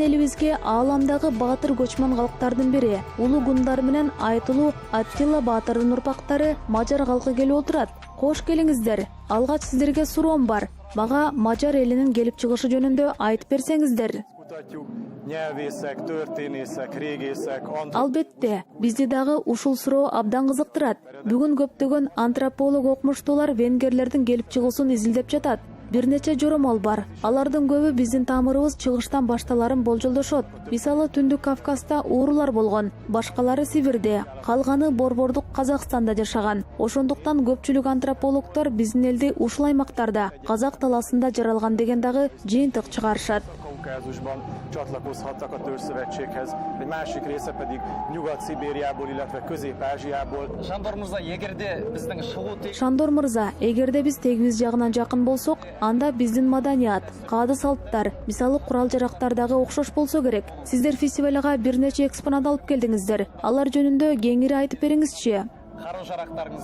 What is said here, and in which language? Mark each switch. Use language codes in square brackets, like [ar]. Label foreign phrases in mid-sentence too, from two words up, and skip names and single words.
[ky] элибизге ааламдагы баатыр көчмөн калктардын бири улуу гундар менен айтылуу Аттила баатырдын урпактары мажар калкы келип отурат. Кош келиңиздер. Алгач сиздерге суроом бар. Мага мажар элинин келип чыгышы жөнүндө айтып берсеңиздер. [hu] nyelvészek, történészek, régészek, [ky] Албетте, бизди дагы ушул суроо абдан кызыктырат. Бүгүн көптөгөн антрополог окумуштуулар венгерлердин келип чыгуусун изилдеп жатат. Бир нече жоромол бар. Алардын көбү биздин тамырыбыз чыгыштан башталарын болжолдошот. Мисалы Түндүк Кавказда уурулар болгон, башкалары Сибирде, калганы борбордук Казакстанда жашаган. Ошондуктан көпчүлүк антропологдор биздин элди ушул аймактарда, Казак таласында жаралган деген дагы жыйынтык чыгарышат. [hu] Kaukázusban csatlakozhattak a Törzszövetséghez, egy másik része pedig Nyugat-Szibériából, illetve Közép-Ázsiából. [ky] Шандор мырза, эгерде биздин чыгуу Шандор мырза, эгерде биз тегибиз жагынан жакын болсок, анда биздин маданият, каады салттар, мисалы курал-жарактар дагы окшош болсо керек. Сиздер фестивалга бир нече экспонат алып келдиңиздер. Алар жөнүндө кеңири айтып бериңизчи. кару-жарактарыңыз